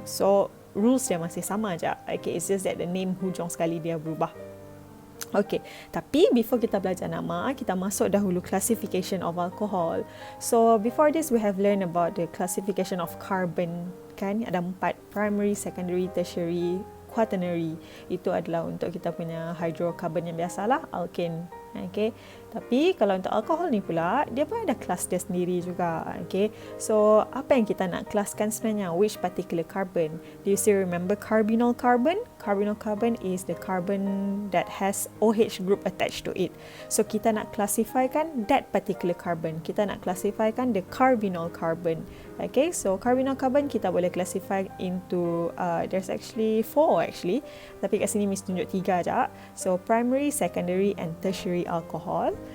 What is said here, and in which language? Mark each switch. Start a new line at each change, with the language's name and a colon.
Malay: So rules dia masih sama aja. Okay,
English: it's just that the name
Malay: hujung sekali dia berubah. Okay, tapi before kita belajar nama, kita masuk dahulu classification of alcohol.
English: So before this, we have learned about the classification of carbon, kan?
Malay: Ada 4, primary, secondary, tertiary, quaternary. Itu adalah untuk kita punya hydrocarbon yang biasalah, alkane. Okay, tapi kalau untuk alkohol ni pula, dia pun ada kelas dia sendiri juga. Okay, so apa yang kita nak kelaskan sebenarnya?
English: Which particular carbon? Do you still remember carbonyl carbon? Carbonyl carbon is the carbon that has OH group attached to it.
Malay: So kita nak classifykan
English: that particular carbon.
Malay: Kita nak classifykan
English: the carbonyl carbon.
Malay: Okay, so carbonyl carbon kita boleh classify
English: into there's actually 4 actually,
Malay: tapi kat sini Miss tunjuk 3 je.
English: So primary, secondary and tertiary alcohol.